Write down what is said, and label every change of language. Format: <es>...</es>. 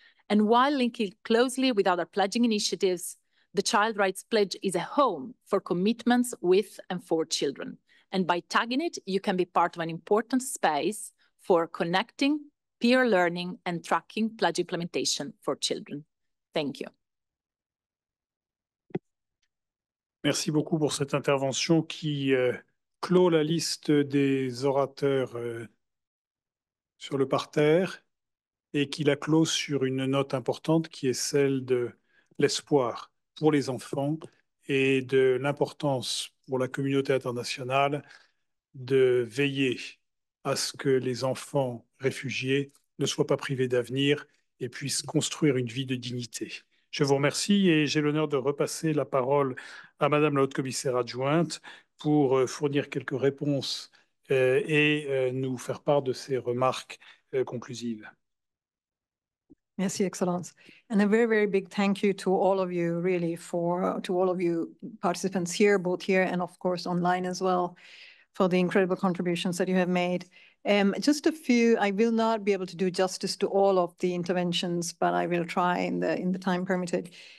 <en>And while linking closely with other pledging initiatives, the Child Rights Pledge is a home for commitments with and for children. And by tagging it, you can be part of an important space for connecting, peer learning, and tracking pledge implementation for children. Thank you.</en> <fr>Merci beaucoup pour cette intervention qui clôt la liste des orateurs sur le parterre et qui la clôt sur une note importante qui est celle de l'espoir pour les enfants et de l'importance pour la communauté internationale de veiller à ce que les enfants réfugiés ne soient pas privés d'avenir et puissent construire une vie de dignité. Je vous remercie et j'ai l'honneur de repasser la parole à Madame la Haute-Commissaire adjointe pour fournir quelques réponses et nous faire part de ses remarques conclusives. Merci, Excellence.</fr> <en>And a very, very big thank you to all of you, really, to all of you participants here, both here and of course online as well, for the incredible contributions that you have made. Just a few, I will not be able to do justice to all of the interventions, but I will try in the time permitted.</en>